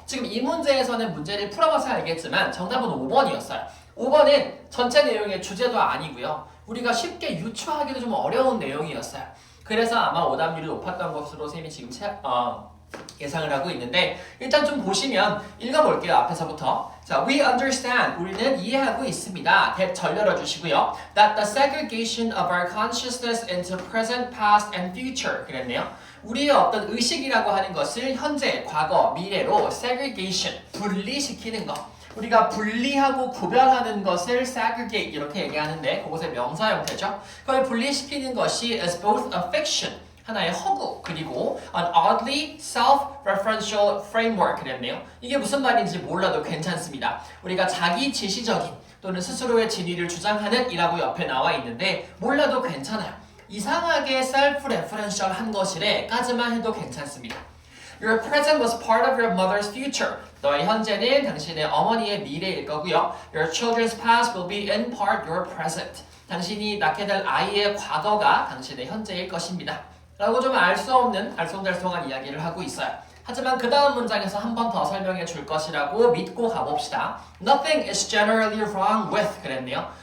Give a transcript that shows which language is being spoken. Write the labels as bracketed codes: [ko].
[ko] 지금 이 문제에서는 문제를 풀어봐서 알겠지만 정답은 5번이었어요. 5번은 전체 내용의 주제도 아니고요. 우리가 쉽게 유추하기도 좀 어려운 내용이었어요. 그래서 아마 오답률이 높았던 것으로 쌤이 지금 예상을 하고 있는데 일단 좀 보시면 읽어볼게요. [en] 앞에서부터. [ko] 자, [en] we understand. [ko] 우리는 이해하고 있습니다. 절 열어주시고요. [en] That the segregation of our consciousness into present, past, and future. [ko] 그랬네요. 우리의 어떤 의식이라고 하는 것을 현재, 과거, 미래로 segregation, 분리시키는 것. 우리가 분리하고 구별하는 것을 segregate 이렇게 얘기하는데 그것의 명사 형태죠. 그걸 분리시키는 것이 [en] is both a fiction, [ko] 하나의 허구, 그리고 [en] an oddly self-referential framework [ko] 그랬네요. 이게 무슨 말인지 몰라도 괜찮습니다. 우리가 자기 지시적인 또는 스스로의 진위를 주장하는 이라고 옆에 나와 있는데 몰라도 괜찮아요. 이상하게 self-referential 한 것이래까지만 해도 괜찮습니다. [en] Your present was part of your mother's future. [ko] 너의 현재는 당신의 어머니의 미래일 거고요. [en] Your children's past will be in part your present. [ko] 당신이 낳게 될 아이의 과거가 당신의 현재일 것입니다. 라고 좀 알 수 없는 알쏭달쏭한 이야기를 하고 있어요. 하지만 그 다음 문장에서 한 번 더 설명해 줄 것이라고 믿고 가봅시다. [en] Nothing is generally wrong with [ko] 그랬네요.